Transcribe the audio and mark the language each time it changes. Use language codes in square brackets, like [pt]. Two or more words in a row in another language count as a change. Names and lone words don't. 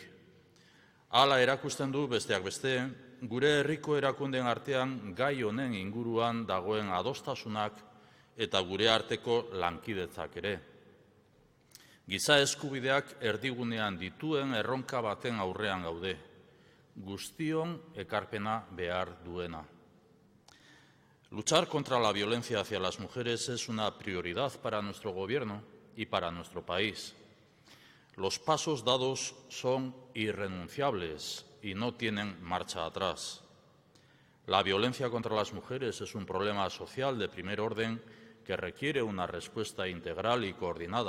[eu] Hala erakusten du besteak beste, gure herriko erakundeen artean gai honen inguruan dagoen adostasunak eta gure arteko lankidetzak ere. Giza eskubideak erdigunean dituen erronka baten aurrean gaude. Guztion ekarpena behar duena. [es] Luchar contra la violencia hacia las mujeres es una prioridad para nuestro gobierno y para nuestro país. Los pasos dados son irrenunciables y no tienen marcha atrás. La violencia contra las mujeres es un problema social de primer orden que requiere una respuesta integral y coordinada.